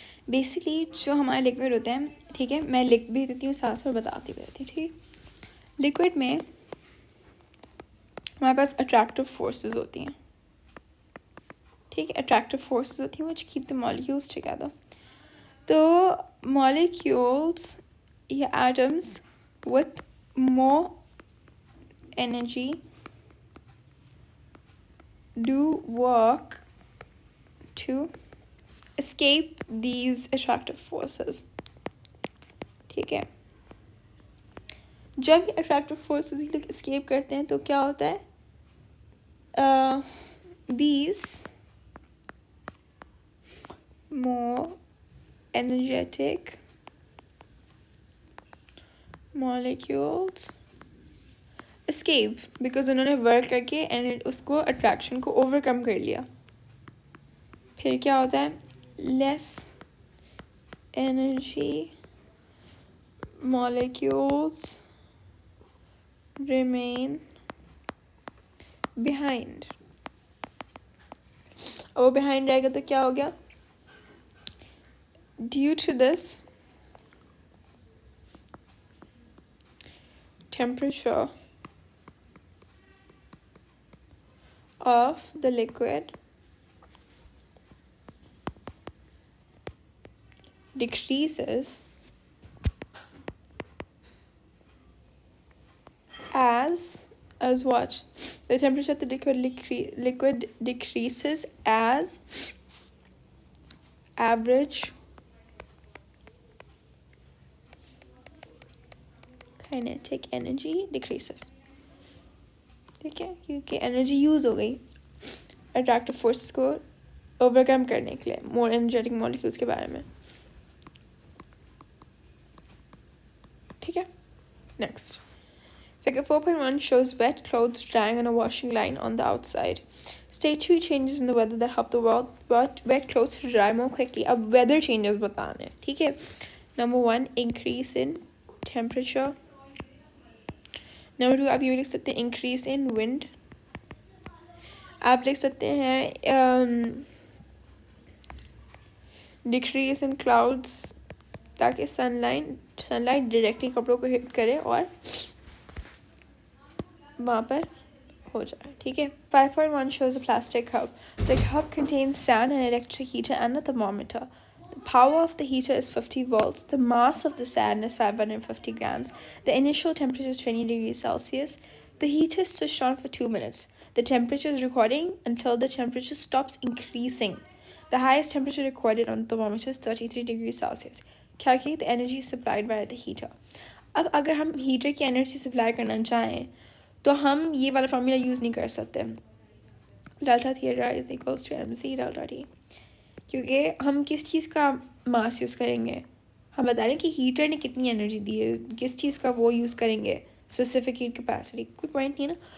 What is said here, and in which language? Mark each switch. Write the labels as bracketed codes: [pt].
[hi] Basically जो हमारे liquid होते हैं, ठीक है, मैं लिख भी देती हूँ, साथ साथ बताती भी रहती हूँ. ठीक है. लिक्विड में हमारे पास अट्रैक्टिव फोर्सेस होती हैं. ठीक है. अट्रैक्टिव फोर्सेस होती हैं [en] which keep the molecules together. तो molecules या atoms with more energy do work to escape these attractive forces. [hi] ठीक है, जब ये अट्रैक्टिव फोर्सेस ये लोग escape करते हैं तो क्या होता है, [en] these more energetic molecules escape because [hi] उन्होंने वर्क करके एंड उसको अट्रैक्शन को ओवरकम कर लिया. फिर क्या होता है, [en] Less energy molecules remain behind. [hi] और वो behind रहेगा तो क्या हो गया, [en] due to this temperature of the liquid decreases as what? The temperature of the liquid decreases as average kinetic energy decreases. [hi] ठीक है, क्योंकि एनर्जी यूज हो गई अट्रैक्टिव फोर्स को ओवरकम करने के लिए मोर एनर्जेटिक मॉलिक्यूल्स के बारे में. ठीक है, next. [en] Figure 4.1 shows wet clothes drying on a washing line on the outside. State 2 changes in the weather that help the wet clothes to dry more quickly. [hi] अब weather changes बताने हैं, ठीक है. [en] Number 1, increase in temperature. [hi] Number 2, आप ये लिख सकते हैं [en] increase in wind. [hi] आप लिख सकते हैं [en] decrease in clouds, [hi] ताकि sunlight directly कपड़ों को hit करे और वहाँ पर हो जाए. ठीक है. [en] 5.1 shows a plastic cup. The cup contains sand, an electric heater and a thermometer. The power of the heater is 50 volts. The mass of the sand is 550 grams. The initial temperature is 20 degrees Celsius. The heater is switched on for 2 minutes. The temperature is recording until the temperature stops increasing. The highest temperature recorded on the thermometer is 33 degrees Celsius. Calculate the energy supplied by the heater. [hi] अब अगर हम heater की energy supply करना चाहें तो हम ये वाला फॉर्मूला यूज़ नहीं कर सकते, delta theta is equals to MC delta T, क्योंकि हम किस चीज़ का मास यूज़ करेंगे, हम बता रहे हैं कि हीटर ने कितनी एनर्जी दी है, किस चीज़ का वो यूज़ करेंगे, स्पेसिफिक हीट कैपेसिटी, कोई पॉइंट नहीं ना.